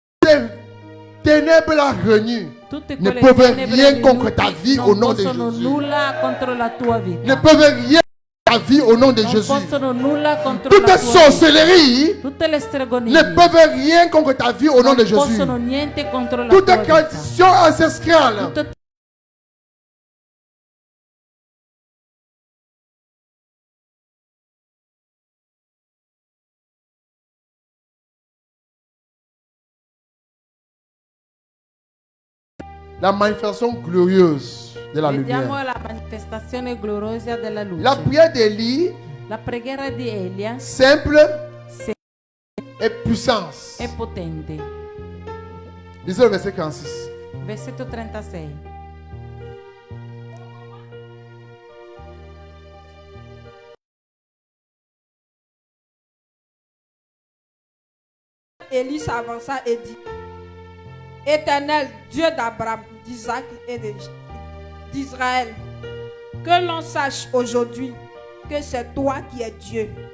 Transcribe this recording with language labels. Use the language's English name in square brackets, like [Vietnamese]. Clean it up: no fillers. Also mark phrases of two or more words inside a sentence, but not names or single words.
[French] les ténèbres là réunies [Italian] Tutte [French] ne [Italian] quelle [French] peuvent [Italian] tenebre [French] rien contre [Italian] riunite [French] ta vie [Italian] non [French] au nom de [Italian] possono [French] Jésus. [Italian] nulla contro la tua [French] Ne [Italian] vita. [French] peuvent rien contre ta vie au nom de [Italian] Non [French] Jésus. [Italian] possono nulla contro [French] Toute [Italian] la tua vita. [French] sorcellerie [Italian] Tutte le stregonie [French] ne peuvent rien contre ta vie au nom de [Italian] non [French] Jésus. [Italian] possono niente contro la [French] Toute [Italian] tua vita. [French] tradition ancestrale [Italian] Tutte [French] la manifestation glorieuse de la [Italian] Vediamo [French] lumière. [Italian] la manifestazione gloriosa della luce. [French] La prière d'Élie, [Italian] La preghiera di Elia [French] simple et puissance. [Italian] è potente. [French] Lisez le verset 46. [Italian] Versetto 36. [French] Élie s'avança et dit, Éternel, Dieu d'Abraham, d'Isaac et d'Israël, que l'on sache aujourd'hui que c'est toi qui es Dieu.